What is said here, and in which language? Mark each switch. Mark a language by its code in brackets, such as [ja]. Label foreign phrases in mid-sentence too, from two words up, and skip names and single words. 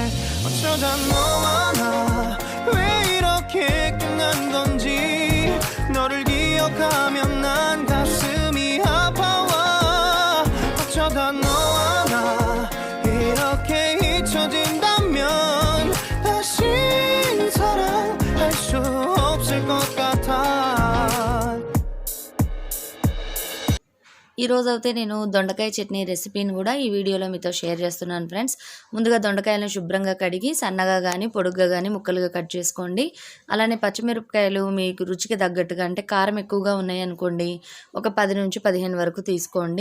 [ko] 어쩌다 너와 나 왜 이렇게 끝난 건지 너를 기억하면 난 가슴이 아파와 어쩌다 너와 나 이렇게 잊혀진다면 다시 사랑할 수 없을 것 같아. [te] ఈరోజు అయితే నేను దొండకాయ చట్నీ రెసిపీని కూడా ఈ వీడియోలో మీతో షేర్ చేస్తున్నాను ఫ్రెండ్స్. ముందుగా దొండకాయలను శుభ్రంగా కడిగి సన్నగా కానీ పొడుగ్గా కానీ ముక్కలుగా కట్ చేసుకోండి. అలానే పచ్చిమిరపకాయలు మీకు రుచికి తగ్గట్టుగా, అంటే కారం ఎక్కువగా ఉన్నాయి అనుకోండి, ఒక 10 నుంచి 15 వరకు తీసుకోండి.